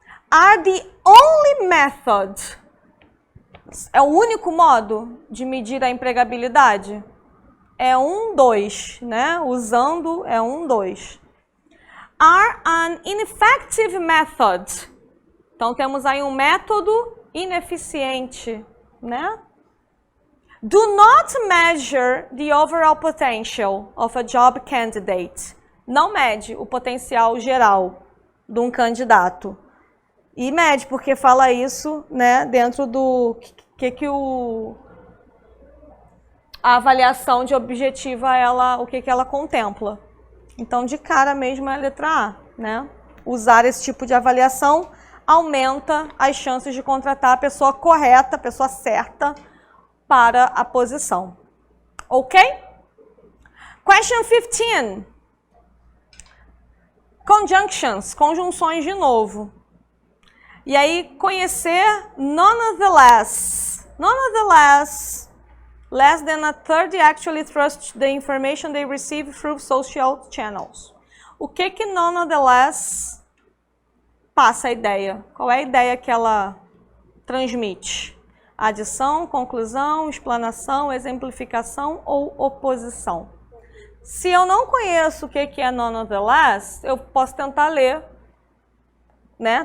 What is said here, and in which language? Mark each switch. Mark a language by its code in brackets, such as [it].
[en] Are the only method. [pt] É o único modo de medir a empregabilidade? É 2, né? Usando é 2. [en] Are an ineffective method. [pt] Então, temos aí um método ineficiente, né? [en] Do not measure the overall potential of a job candidate. [pt] Não mede o potencial geral de um candidato. E mede, porque fala isso, né, dentro do que o a avaliação de objetiva, o que ela contempla. Então, de cara mesmo é a letra A, né? Usar esse tipo de avaliação aumenta as chances de contratar a pessoa correta, a pessoa certa para a posição. Ok? [en] Question 15. [pt] Conjunctions, conjunções de novo. E aí, conhecer nonetheless. [en] Nonetheless, less than a third actually trust the information they receive through social channels. [pt] O que nonetheless passa a ideia? Qual é a ideia que ela transmite? Adição, conclusão, explanação, exemplificação ou oposição? Se eu não conheço o que é nonetheless, eu posso tentar ler, né?